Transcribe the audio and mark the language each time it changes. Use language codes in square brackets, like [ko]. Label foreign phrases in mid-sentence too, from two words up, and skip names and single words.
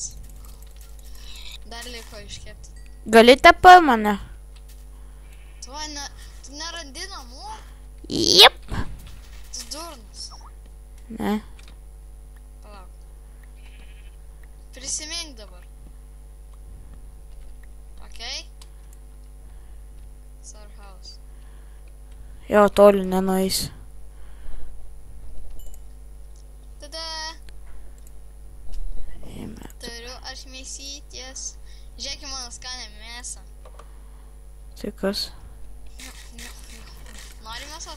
[lt] Dar liko iškepti. Galite pa mane? Tu nerandi namų? Jep. Tu durnus. Ne. Palauk. Prisimink dabar. [en] Okay? It's our house. [lt] Jo, toli nenueisiu. Tada turiu aš mėsytės. Žiūrėk į mano skanę mėsą. Tai kas? Nori mėsos?